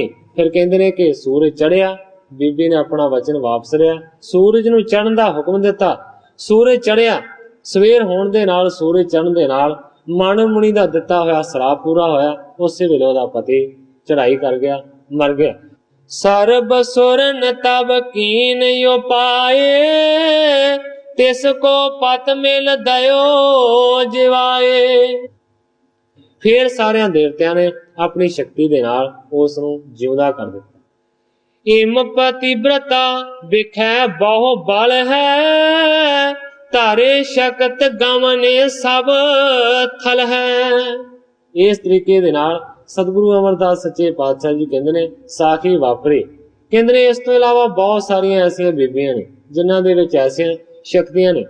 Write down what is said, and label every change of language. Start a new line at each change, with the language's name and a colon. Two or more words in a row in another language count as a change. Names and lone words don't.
Punjabi: ਫਿਰ ਕਹਿੰਦੇ ਨੇ ਕਿ ਸੂਰਜ ਚੜ੍ਹਿਆ, ਬੀਬੀ ਨੇ ਅਪਣਾ ਵਚਨ ਵਾਪਸ ਲਿਆ, ਸੂਰਜ ਨੂੰ ਚੜ੍ਹਨ ਦਾ ਹੁਕਮ ਦਿੱਤਾ। ਸੂਰਜ ਚੜ੍ਹਿਆ, ਸਵੇਰ ਹੋਣ ਦੇ ਨਾਲ ਸੂਰਜ ਚੜ੍ਹਨ ਦੇ ਨਾਲ ਮਾਨਵ ਮੁਨੀ ਦਾ ਦਿੱਤਾ ਹੋਇਆ ਸ਼ਰਾਪ ਪੂਰਾ ਹੋਇਆ। ਉਸੇ ਵੇਲੇ ਓਹਦਾ ਪਤੀ ਚੜ੍ਹਾਈ ਕਰ ਗਿਆ, ਮਰ ਗਿਆ।
Braj: सर्ब सुरन तब कीन यो पाए, तिसको पत मिल दयो जिवाए।
Punjabi: ਫਿਰ ਸਾਰੇ ਦੇਵਤਿਆਂ ਨੇ ਅਪਣੀ ਸ਼ਕਤੀ ਦੇ ਨਾਲ ਉਸ ਨੂੰ ਜਿਉਂਦਾ ਕਰ ਦਿੱਤਾ।
Braj: ਏਮ ਪਤਿਵ੍ਰਤਾ ਬਿਖੈ ਬਹੁ ਬਲ ਹੈ, ਧਾਰੇ ਸ਼ਕਤ ਗਮਨੇ ਸਭ ਥਲ ਹੈ।
Punjabi: ਇਸ ਤਰੀਕੇ ਦੇ ਨਾਲ ਸਤਿਗੁਰੂ ਅਮਰਦਾਸ ਸੱਚੇ ਪਾਤਸ਼ਾਹ ਜੀ ਕਹਿੰਦੇ ਨੇ ਸਾਖੀ ਵਾਪਰੀ। ਕਹਿੰਦੇ ਨੇ ਇਸ ਤੋਂ ਇਲਾਵਾ ਬਹੁਤ ਸਾਰੀਆਂ ਐਸੀਆਂ ਬੀਬੀਆਂ ਨੇ ਜਿਨ੍ਹਾਂ ਦੇ ਵਿੱਚ ਐਸੀਆਂ ਸ਼ਕਤੀਆਂ ਨੇ।